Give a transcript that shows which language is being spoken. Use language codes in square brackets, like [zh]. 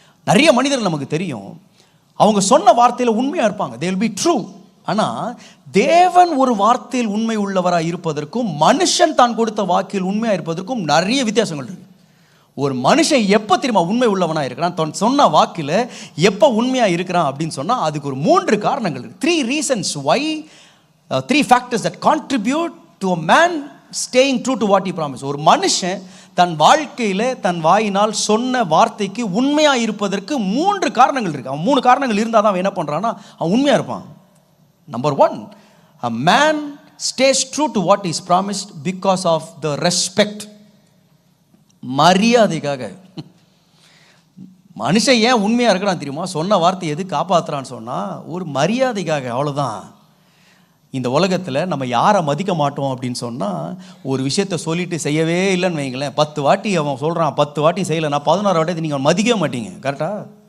[ta] நிறைய மனிதர்கள் நமக்கு தெரியும், அவங்க சொன்ன வார்த்தையில் உண்மையாக இருப்பாங்க, [en] they will be true. [ta] ஆனால் தேவன் ஒரு வார்த்தையில் உண்மை உள்ளவராக இருப்பதற்கும் மனுஷன் தான் கொடுத்த வாக்கில் உண்மையாக இருப்பதற்கும் நிறைய வித்தியாசங்கள் இருக்கு. ஒரு மனுஷன் எப்போ தெரியுமா உண்மை உள்ளவனாக இருக்கிறான், தன் சொன்ன வாக்கில் எப்போ உண்மையாக இருக்கிறான் அப்படின்னு சொன்னால் அதுக்கு ஒரு 3 காரணங்கள் இருக்கு. [en] 3 reasons why, 3 factors that contribute to a man staying true to what he promised. [ta] ஒரு மனுஷன் தன் வாழ்க்கையில் தன் வாயினால் சொன்ன வார்த்தைக்கு உண்மையாக இருப்பதற்கு 3 காரணங்கள் இருக்கு. அவன் 3 காரணங்கள் இருந்தால் தான் அவன் என்ன பண்ணுறான்னா அவன் உண்மையாக இருப்பான். [en] Number 1, a man stays true to what is promised because of the respect. [ta] மரியாதைக்காக. மனுஷன் ஏன் உண்மையாக இருக்கிறான் தெரியுமா, சொன்ன வார்த்தை எது காப்பாற்றுறான்னு சொன்னால் ஒரு மரியாதைக்காக, அவ்வளோதான். இந்த உலகத்தில் நம்ம யாரை மதிக்க மாட்டோம் அப்படின்னு சொன்னால், ஒரு விஷயத்தை சொல்லிட்டு செய்யவே இல்லைன்னு வைங்களேன், 10 வாட்டி அவன் சொல்கிறான், 10 வாட்டி செய்யலைன்னா 11ஆவது வாட்டி நீங்கள் மதிக்கவே மாட்டீங்க. கரெக்டாக?